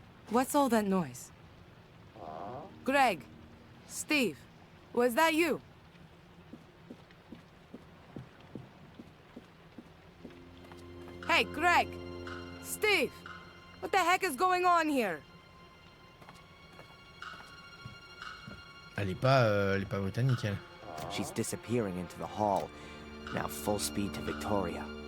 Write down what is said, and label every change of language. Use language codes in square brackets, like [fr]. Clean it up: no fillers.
[en] What's all that noise? Greg, Steve, was that you? Hey, Greg, Steve, what the heck is going on here? [fr] Elle est pas britannique, elle. [en] She's disappearing into the hall. Now full speed to Victoria.